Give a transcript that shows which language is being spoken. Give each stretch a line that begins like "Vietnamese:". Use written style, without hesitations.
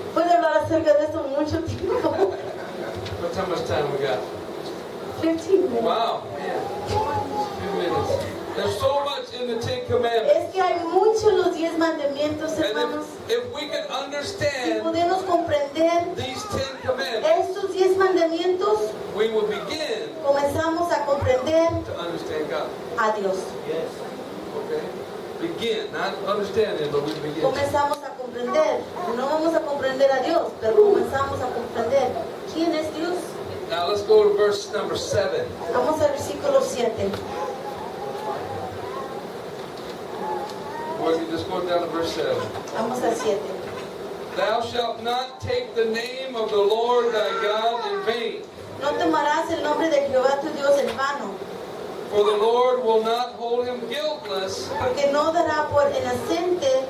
Spanish: Puedo hablar acerca de esto mucho tiempo.
English: That's how much time we got. 15 minutes. Wow, man. A few minutes. There's so much in the Ten Commandments.
Spanish: Es que hay muchos los 10 mandamientos,
English: And
Spanish: hermanos.
English: if we can
Spanish: Si
English: understand
Spanish: podemos comprender
English: these 10 commandments,
Spanish: estos 10 mandamientos,
English: we will begin
Spanish: comenzamos a comprender
English: to understand God.
Spanish: a Dios.
English: Okay? Begin, not understanding, but we begin.
Spanish: Comenzamos a comprender. No vamos a comprender a Dios, pero comenzamos a comprender quién es Dios.
English: Now let's go to verse number 7.
Spanish: Vamos al versículo 7.
English: Or you just go down to verse 7.
Spanish: Vamos al 7.
English: Thou shalt not take the name of the Lord thy God in vain,
Spanish: No tomarás el nombre de Jehová tu Dios en vano,
English: for the Lord will not hold him guiltless
Spanish: porque no dará por inocente